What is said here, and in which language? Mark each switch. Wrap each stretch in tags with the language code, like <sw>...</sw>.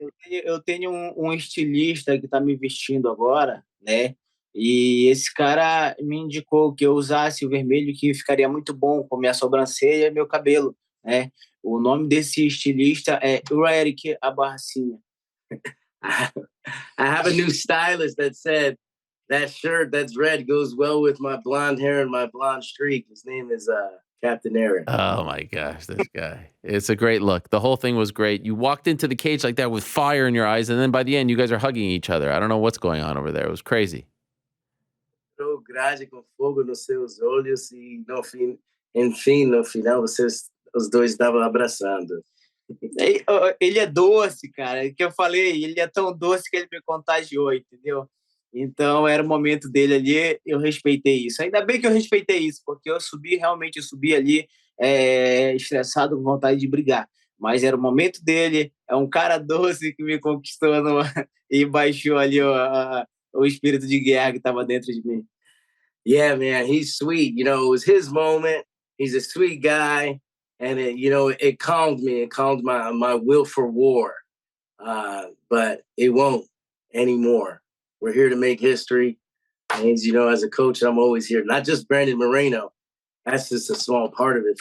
<pt>Eu tenho um estilista que está me vestindo agora, né? E esse cara me indicou que eu usasse o vermelho, que ficaria muito bom com minha sobrancelha e meu cabelo, né? O nome desse estilista é Eric Abarracinha.</pt> <en>I have a new stylist that said that shirt that's red goes well with my blonde hair and my blonde streak. His name is Captain Eric. Oh my gosh, this guy. It's a great look. The whole thing was great. You walked into the cage like that with fire in your eyes, and then by the end, you guys are hugging each other. I don't know what's going on over there. It was crazy.</en> <pt>Grade com fogo nos seus olhos e enfim, no final os dois estavam abraçando. Ele é doce, cara. Que eu falei, ele é tão doce que ele me contagiou, entendeu? Então era o momento dele ali, eu respeitei isso. Ainda bem que eu respeitei isso, porque eu subi ali estressado, com vontade de brigar. Mas era o momento dele, é um cara doce que me conquistou e baixou ali o espírito de guerra que estava dentro de mim.</pt> <en>Yeah, man, he's sweet. You know, it was his moment. He's a sweet guy. And, it calmed me. It calmed my will for war. But it won't anymore. We're here to make history. And, as a coach, I'm always here. Not just Brandon Moreno. That's just a small part of it.</en>